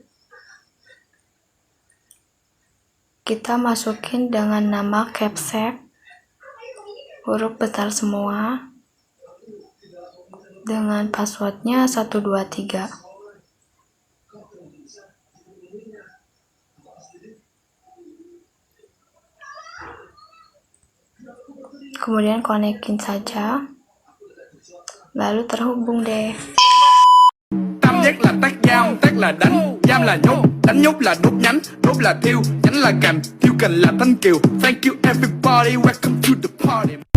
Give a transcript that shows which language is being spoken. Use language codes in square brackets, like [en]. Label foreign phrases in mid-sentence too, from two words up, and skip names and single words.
[id] Kita masukin dengan nama capsec, huruf besar semua, dengan passwordnya 123. Kemudian konekin saja, lalu terhubung deh. [vi] Tam giác là tác là đánh, giam là nhốt, đánh nhốt là đốt nhánh là thiêu, nhánh là cành, thiêu cành là thanh kiều. [en] Thank you everybody, welcome to the party.